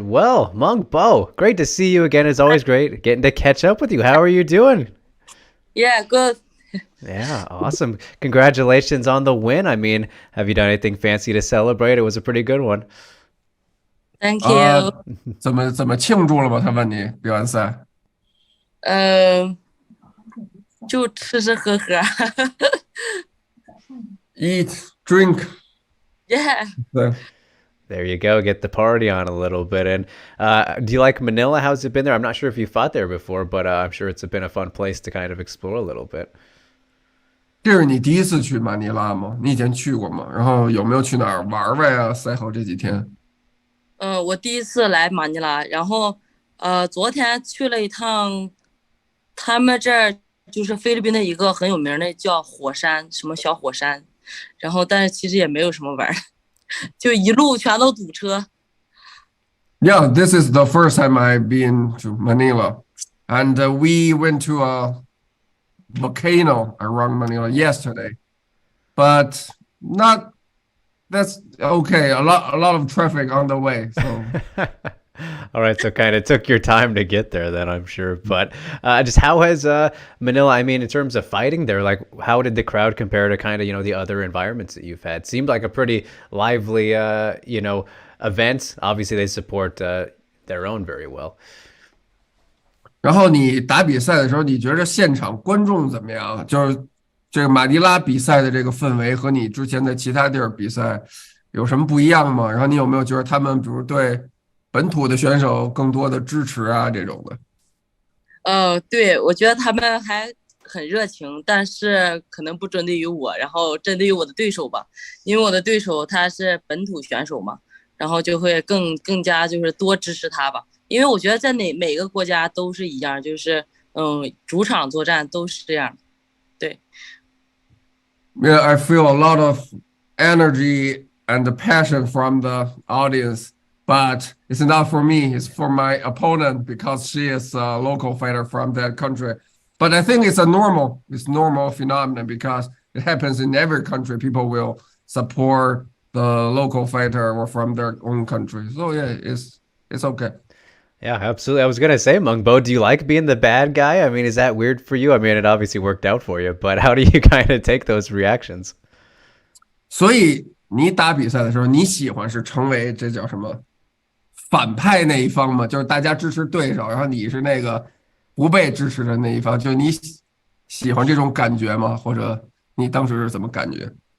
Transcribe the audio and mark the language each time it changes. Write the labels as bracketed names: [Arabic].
[English] Well, Meng Bo, great to see you again. It's always great getting to catch up with you. How are you doing? Yeah, good. Yeah, awesome. Congratulations on the win. I mean, have you done anything fancy to celebrate? It was a pretty good one. Thank 啊， you. [Chinese] 怎么庆祝了吗？他问你比完赛嗯，就吃吃喝喝。 [English] ，eat drink， Yeah. [Chinese] 对， [English] There you go. Get the party on a little bit. And do you like Manila? How's it been there? I'm not sure if you fought there before, but I'm sure it's been a fun place to kind of explore a little bit. [Chinese] 这是你第一次去马尼拉吗？你以前去过吗？然后有没有去哪儿玩玩呀？赛后这几天我第一次来马尼拉，然后昨天去了一趟，他们这儿就是菲律宾的一个很有名的叫火山，什么小火山，然后但是其实也没有什么玩儿，就一路全都堵车。 [English] ？Yeah, this is the first time I've been to Manila, and we went to a volcano around Manila yesterday, but not that's okay. A lot of traffic on the way, so. All right, so kind of took your time to get there, then I'm sure. But just how has Manila? I mean, in terms of fighting there, like how did the crowd compare to kind of the other environments that you've had? Seemed like a pretty lively event. Obviously, they support their own very well. [Chinese] 然后你打比赛的时候，你觉得现场观众怎么样？就是这个马尼拉比赛的这个氛围和你之前在其他地儿比赛有什么不一样吗？然后你有没有觉得他们比如对本土的选手更多的支持啊这种的？对，我觉得他们还很热情，但是可能不针对于我，然后针对于我的对手吧，因为我的对手他是本土选手嘛，然后就会更加就是多支持他吧，因为我觉得在每个国家都是一样，就是主场作战都是这样，对。 [English] Yeah, I feel a lot of energy and the passion from the audience, but it's not for me. It's for my opponent because she is a local fighter from that country. But I think it's normal phenomenon because it happens in every country. People will support the local fighter or from their own country. So yeah, it's okay. Yeah, absolutely. I was gonna say, Mung Bo, do you like being the bad guy? I mean, is that weird for you? I mean, it obviously worked out for you, but how do you kind of take those reactions? [Chinese] 所以你打比赛的时候，你喜欢是成为这叫什么反派那一方吗？就是大家支持对手，然后你是那个不被支持的那一方，就你喜欢这种感觉吗？或者你当时是怎么感觉？